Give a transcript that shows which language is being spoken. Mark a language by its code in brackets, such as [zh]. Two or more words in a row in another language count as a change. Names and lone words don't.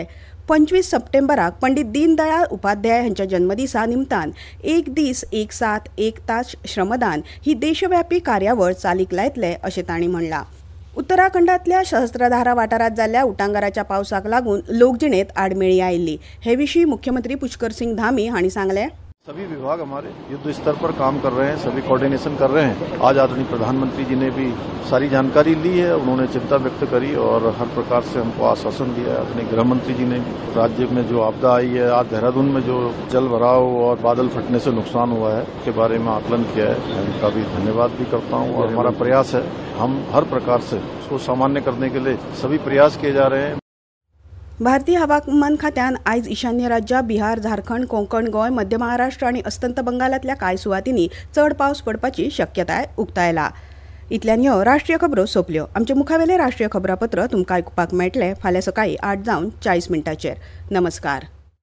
[kok] 25 सप्टेंबराक पंडित दीनदयाळ उपाध्याय हांच्या जन्मदिसा निमतान एक दीस एक सात एक तास श्रमदान ही देशव्यापी कार्यावळ चालीक लायतले अशें तांणी म्हणलां. उत्तराखंडातल्या सहस्त्रधारा वाठारात जाल्ल्या उटंगाराच्या पावसाक लागून लोकजिणेत आडमेळी आयिल्ली. हे विशीं मुख्यमंत्री पुष्कर सिंग धामी हांणी सांगलें, [hi] सभी विभाग हमारे युद्ध स्तर पर काम कर रहे हैं, सभी कोऑर्डिनेशन कर रहे हैं. आज आदरणीय प्रधानमंत्री जी ने भी सारी जानकारी ली है, उन्होंने चिंता व्यक्त करी और हर प्रकार से हमको आश्वासन दिया है. आदरणीय गृह मंत्री जी ने राज्य में जो आपदा आई है, आज देहरादून में जो जल भराव और बादल फटने से नुकसान हुआ है उसके बारे में आकलन किया है. मैं उनका भी धन्यवाद भी करता हूँ और हमारा प्रयास है, हम हर प्रकार से उसको सामान्य करने के लिए सभी प्रयास किए जा रहे हैं. [kok] भारतीय हवामान खात्यान आयज ईशान्य राज्यां बिहार, झारखंड, कोंकण, गोंय, मध्य महाराष्ट्र आणि अस्तंत बंगालातल्या कांय सुवातींनी चड पावस पडपाची शक्यताय उक्तायला. इतल्यान ह्यो राष्ट्रीय खबरो सोंपल्यो. आमचे मुखावेले राष्ट्रीय खबरापत्र तुमकां आयकुपाक मेळटले फाल्यां सकाळीं 8:40 नमस्कार.